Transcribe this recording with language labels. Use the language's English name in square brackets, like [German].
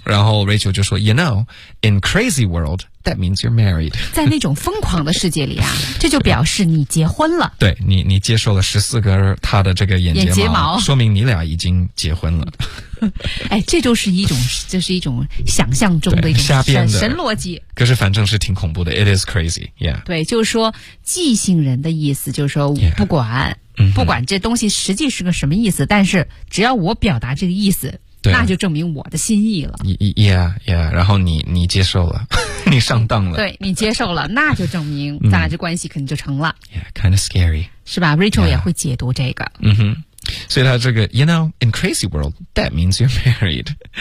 [Chinese] 然后 [English] Rachel [Chinese] 就说 [English] you know in crazy worldThat means you're married. [Chinese] 在那种疯狂的世界里啊，这就表示你结婚了。对，你接受了14根他的这个眼睫毛，说明你俩已经结婚了。哎，这就是一种，就是一种想象中的一种瞎编的神逻辑。可是反正是挺恐怖的 ， [English] It is crazy, yeah. [Chinese] 对，就是说即兴人的意思，就是说不管、不管这东西实际是个什么意思，但是只要我表达这个意思。对，那就证明我的心意了。 Yeah, 然后你接受了，你上当了。对，你接受了，那就证明咱俩这关系肯定就成了。 [English] Yeah, kind of scary. [Chinese] 是吧 ？Rachel 也会解读这个。所以他这个 [English] ，you know, in crazy world, that means you're married.